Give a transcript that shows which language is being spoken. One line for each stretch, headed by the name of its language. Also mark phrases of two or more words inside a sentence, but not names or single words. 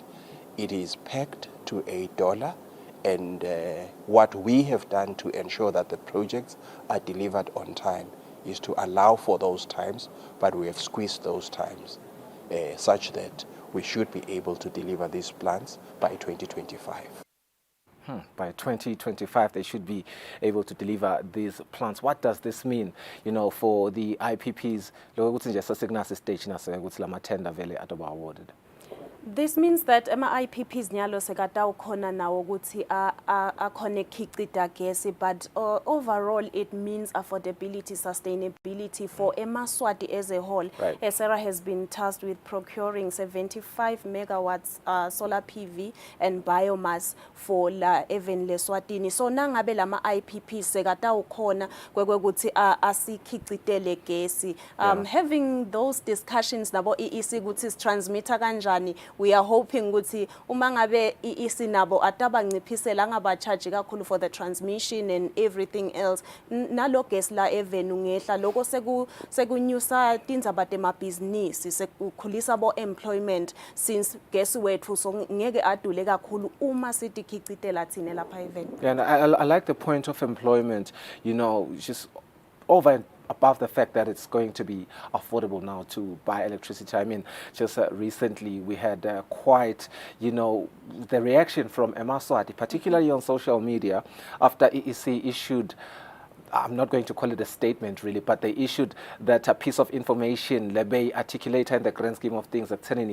English: It is pegged to $1, and what we have done to ensure that the projects are delivered on time is to allow for those times, but we have squeezed those times such that we should be able to deliver these plants by 2025. By 2025, they should be able to deliver these plants. What does this mean, for the IPPs? Awarded. This means that
Swati: ama-IPPs nyalo sekatawukhona nawo ukuthi akhone khichita gesi,
English: but overall it means affordability, sustainability for eMaswati as a whole. Right. Esera has been tasked with procuring 75 megawatts solar PV and biomass for even Eswatini.
Swati: So nangabe lama IPPs sekatawukhona kwekuthi asikhichitele gesi.
English: Having those discussions
Swati: nabo EEC ukuthi
English: transmitter kanjani, we are hoping
Swati: ukuthi uma ngabe EEC nabo atabanciphisela angabacharge kakhulu
English: for the transmission and everything else,
Swati: nalo gas la evenu ngehla lokho sekunyusa tindzaba temabhizinisi, sekukhulisa bo employment, since gas wethu so ngeke adule kakhulu uma sithi khichitela thina lapha evenu.
English: And I like the point of employment, just over and above the fact that it's going to be affordable now to buy electricity. I mean, just recently we had quite, the reaction from eMaswati, particularly on social media, after EEC issued, I'm not going to call it a statement really, but they issued that piece of information, lebe articulate in the grand scheme of things, that